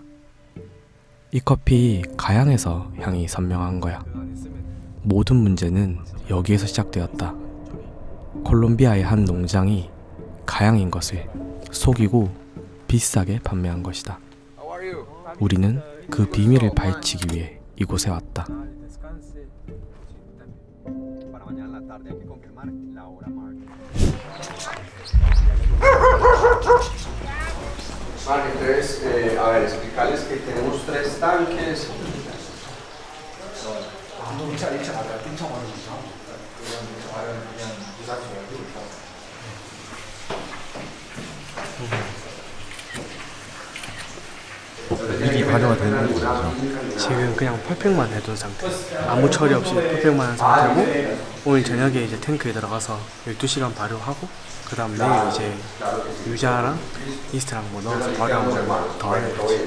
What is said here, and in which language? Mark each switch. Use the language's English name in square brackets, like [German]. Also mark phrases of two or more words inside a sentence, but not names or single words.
[Korean] 이 커피 가양에서 향이 선명한 거야. 모든 문제는 여기에서 시작되었다. 콜롬비아의 한 농장이 가양인 것을 속이고 비싸게 판매한 것이다. 우리는 그 비밀을 파헤치기 위해 이곳에 왔다. [Spanish] Vale, entonces, a ver, explicarles que tenemos 3 tanques. [Korean] 미리 발효가 되는 거죠. 지금 그냥 펄팩만 해둔 상태. 아무 처리 없이 펄팩만 한 상태고 오늘 저녁에 이제 탱크에 들어가서 12시간 발효하고 그 다음 내일 이제 유자랑 이스트랑 뭐 넣어서 발효한 거 더 하는 거지.